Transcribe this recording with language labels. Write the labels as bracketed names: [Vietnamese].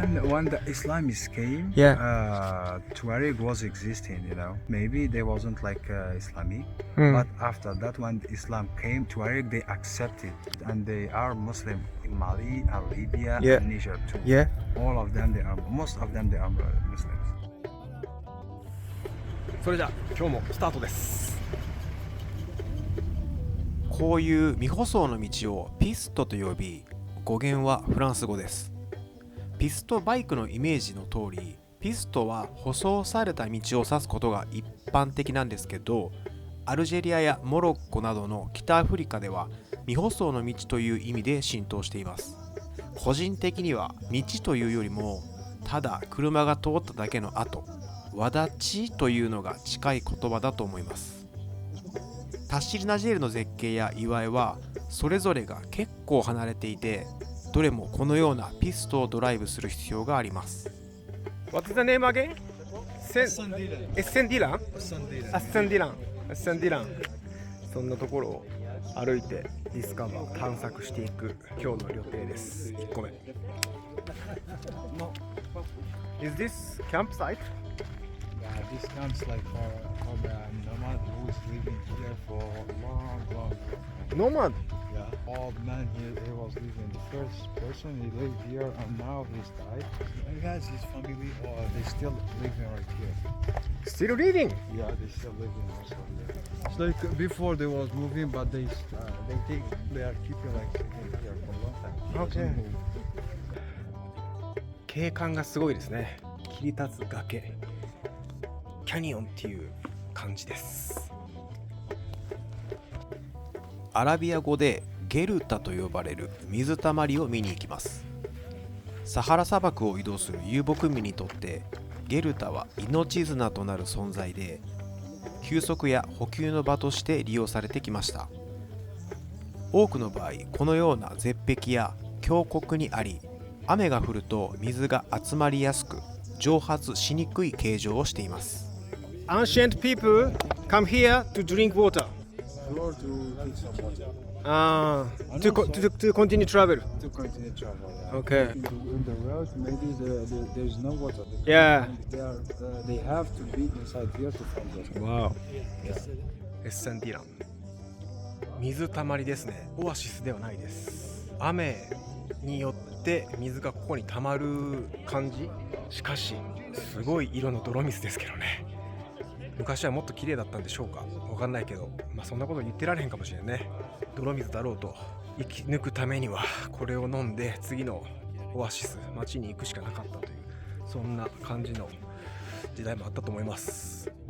[English] When the Islamists came, Tuareg was existing, you know. Maybe they wasn't like Islamic, but after that, when Islam came, Tuareg they accepted, and they are Muslim in Mali and Libya and Niger too. Yeah. All of them, most of them, they are Muslims. [Japanese] それじゃあ今日もスタートです。こういう未舗装の道をピストと呼び、語源はフランス語です。ピストバイクのイメージの通り、ピストは舗装された道を指すことが一般的なんですけど、アルジェリアやモロッコなどの北アフリカでは未舗装の道という意味で浸透しています。個人的には道というよりもただ車が通っただけの跡、わちというのが近い言葉だと思います。タッシリナジェールの絶景や岩絵はそれぞれが結構離れていて、どれもこのようなピストをドライブする必要があります。 [English] What is the name again? [Japanese] エッセンディラン？アッセンディラン。アッセンディラン。そんなところを歩いてディスカバー探索していく今日の予定です。 1個目。 [English] Is this campsite? this counts like for the nomad who's living here for long, long, long. Nomad? Yeah, old man here, he was living. The first person he lived here, and now he's died. He has his family, or they still living right here. Still living? Yeah, they still living also here. It's like before they was moving, but they are keeping like living here for a long time. Okay. Doesn't move. [Japanese] 景観がすごいですね。切り立つ崖、キャニオンっていう感じです。アラビア語でゲルタと呼ばれる水たまりを見に行きます。サハラ砂漠を移動する遊牧民にとってゲルタは命綱となる存在で、休息や補給の場として利用されてきました。多くの場合このような絶壁や峡谷にあり、雨が降ると水が集まりやすく蒸発しにくい形状をしています。 [English] Ancient people come here to drink water. Or to drink some water. To continue travel. To continue travel. Yeah. Okay. In the road, maybe there's no water. Yeah. They have to be inside here to find water. [Japanese] Wow. エッセンティラン。水たまりですね。オアシスではないです。雨によって水がここにたまる感じ。しかしすごい色の泥水ですけどね。昔はもっと綺麗だったんでしょうか。わかんないけど、まあそんなこと言ってられへんかもしれんね。泥水だろうと生き抜くためにはこれを飲んで次のオアシス、街に行くしかなかったという、そんな感じの時代もあったと思います。